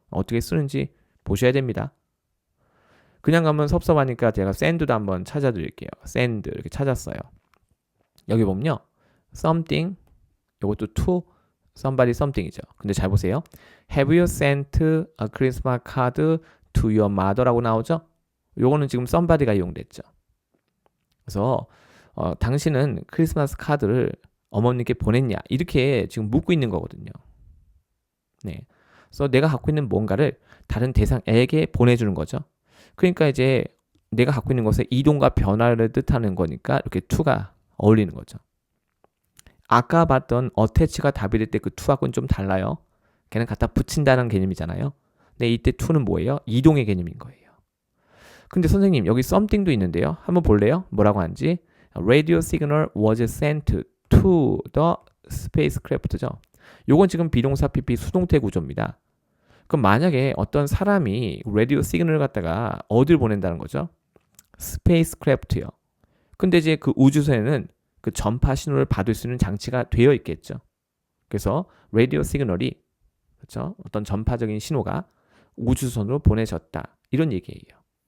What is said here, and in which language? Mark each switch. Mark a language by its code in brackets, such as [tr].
[ko] 어떻게 쓰는지 보셔야 됩니다. 그냥 가면 섭섭하니까 제가 send도 한번 찾아드릴게요. send 이렇게 찾았어요. 여기 보면요. [en] something [ko] 이것도 [en] to somebody something이죠. [ko] 근데 잘 보세요. [en] Have you sent a Christmas card to your mother [ko] 라고 나오죠? 요거는 지금 somebody가 이용됐죠. 그래서 당신은 크리스마스 카드를 어머님께 보냈냐? 이렇게 지금 묻고 있는 거거든요. 네. 그래서 내가 갖고 있는 뭔가를 다른 대상에게 보내주는 거죠. 그러니까 이제 내가 갖고 있는 것의 이동과 변화를 뜻하는 거니까 이렇게 to가 어울리는 거죠. 아까 봤던 attach가 답이 될 때 그 to하고는 좀 달라요. 걔는 갖다 붙인다는 개념이잖아요. 근데 이때 to는 뭐예요? 이동의 개념인 거예요. 근데 선생님 여기 something도 있는데요. 한번 볼래요? 뭐라고 하는지. [en] Radio signal was sent to the spacecraft죠. [ko] 요건 지금 비동사 PP 수동태 구조입니다. 그럼 만약에 어떤 사람이 라디오 시그널을 갖다가 어딜 보낸다는 거죠? 스페이스크래프트요. 근데 이제 그 우주선에는 그 전파 신호를 받을 수 있는 장치가 되어 있겠죠. 그래서 라디오 시그널이 그렇죠? 어떤 전파적인 신호가 우주선으로 보내졌다. 이런 얘기예요.